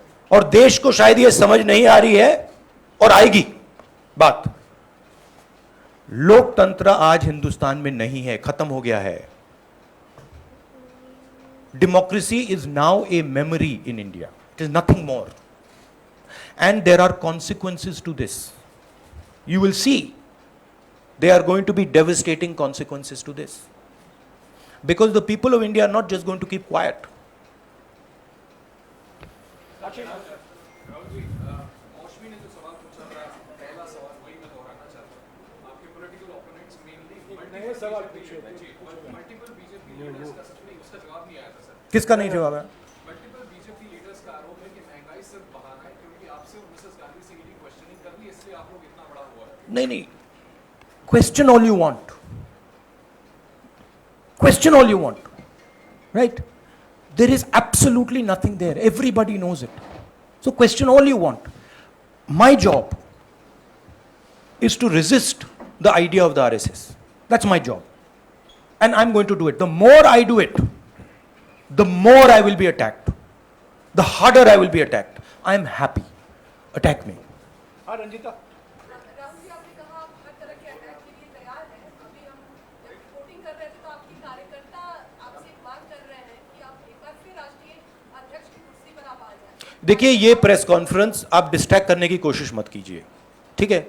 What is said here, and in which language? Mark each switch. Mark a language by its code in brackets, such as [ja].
[hi] और देश को शायद यह समझ नहीं आ रही है और आएगी बात। लोकतंत्र आज हिंदुस्तान में नहीं है, खत्म हो गया है। [en] Democracy is now a memory in India, it is nothing more, and there are consequences to this. You will see there are going to be devastating consequences to this, because the people of India are not just going to keep quiet. [hi] Rahul ji, मौसमी ने जो सवाल पूछा था, पहला सवाल वही मैं दोहराना चाहता हूँ। आपके पॉलिटिकल ओपोनेंट्स मेनली नए सवाल पूछे मल्टीपल बीजेपी लीडर्स का सच में उसका जवाब नहीं आया था सर। किसका नहीं जवाब है? मल्टीपल बीजेपी लीडर्स का आरोप है कि महंगाई सिर्फ बहाना है, क्योंकि आपसे और मिसेस गांधी से ईडी क्वेश्चनिंग कर ली, इसलिए आप लोग इतना बड़ा हुआ है। नहीं नहीं, [en] question all you want, question all you want, right? There is absolutely nothing there, everybody knows it, so question all you want. My job is to resist the idea of the RSS. That's my job, and I'm going to do it. The more I do it, the more I will be attacked, the harder I will be attacked. I am happy, attack me. [hi] हाँ रंजीता, राहुल जी, आपने कहा आप हर तरह के attack के लिए तैयार हैं। अभी हम जब रिपोर्टिंग कर रहे थे तो आपके कार्यकर्ता आपसे एक बात कर रहे हैं कि आप एक बार फिर राष्ट्रीय अध्यक्ष की कुर्सी पर आप आ जाए। देखिए, ये प्रेस कॉन्फ्रेंस आप डिस्ट्रैक्ट करने की कोशिश मत कीजिए, ठीक है?